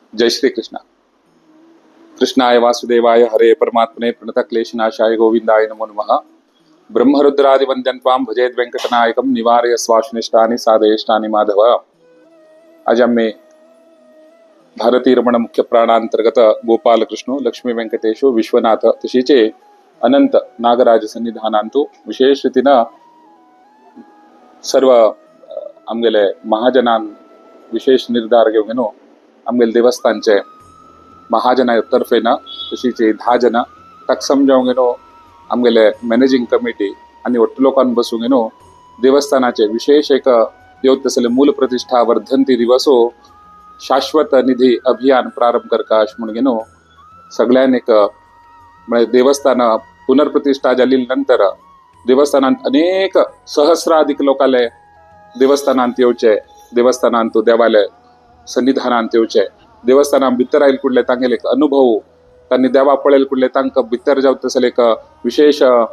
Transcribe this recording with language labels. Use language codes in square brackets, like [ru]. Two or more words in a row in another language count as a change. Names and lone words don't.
[sa] जय श्री कृष्ण। कृष्णाय वासुदेवाय हरे परमात्मने प्रणतक्लेशनाशाय गोविंदाय नमो नमः। ब्रह्मरुद्रादि वंद्यं त्वां भजेद वेंकटनायकं निवारय स्वाश्निष्टानि साधयेष्टानि माधव। [kok] आज आम्ही भारतीय रमण मुख्य प्राणांतर्गत गोपाल कृष्ण लक्ष्मी व्यंकटेशो विश्वनाथ तशीचे अनंत नागराज सन्निधानांतू विशेष रीतीनं सर्व आमगेले महाजनान विशेष निर्धार घेऊन आमगेले देवस्थानचे महाजनातर्फेन तशीचे 10 जन ताका समजावंक आमगेले [en] managing committee [kok] आणि ಒಟ್ಟು लोकांन बसून देवस्थानाचे विशेष एक देवतसले मूल प्रतिष्ठा वर्धंती दिवसो शाश्वत निधी अभियान प्रारंभ करकाश म्हणून सगळ्यांनी एक म्हणजे देवस्थान पुनर्प्रतिष्ठा झाली नंतर देवस्थानात अनेक सहस्राधिक लोकाले देवस्थानांत येवचे, देवस्थानांत देवालय सन्निधानांत येवचे, देवस्थानां भितर आयल कुडले तांगेले एक अनुभव तांणी देवा पळयल कुडले तांकां भितर जाव तसले एक विशेष